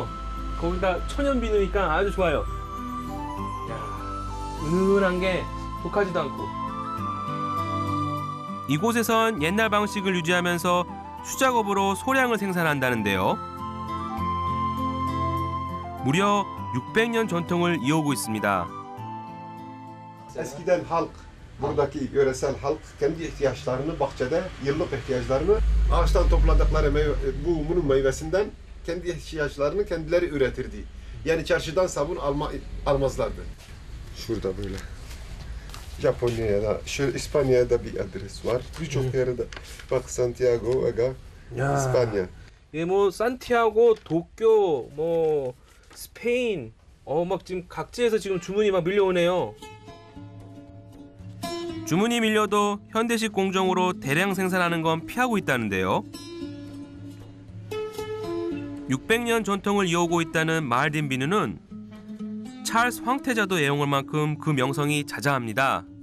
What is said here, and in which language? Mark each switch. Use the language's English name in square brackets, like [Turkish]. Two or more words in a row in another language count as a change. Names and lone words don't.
[Korean] 거기다 천연 비누니까 아주 좋아요. 이야, 은은한 게 독하지도 않고. 이곳에선 옛날 방식을 유지하면서 수작업으로 소량을 생산한다는데요. 무려 600년 전통을 이어오고 있습니다. [Turkish] Eskiden halk, buradaki yöresel halk kendi ihtiyaçlarını bahçede, yıllık ihtiyaçlarını ağaçtan topladıkları bunun meyvesinden kendi ihtiyaçlarını kendileri üretirdi. Yani çarşıdan sabun almazlardı. Şurada böyle. Japonya'ya da, şu İspanya'ya da bir adres var. Birçok yerde. Bak Santiago, Aga, İspanya. [Korean] 예, 뭐 산티아고, 도쿄, 뭐 스페인, 막 지금 각지에서 지금 주문이 막 밀려오네요. 주문이 밀려도 현대식 공정으로 대량 생산하는 건 피하고 있다는데요. 600년 전통을 이어오고 있다는 마알딘 비누는 찰스 황태자도 애용할 만큼 그 명성이 자자합니다.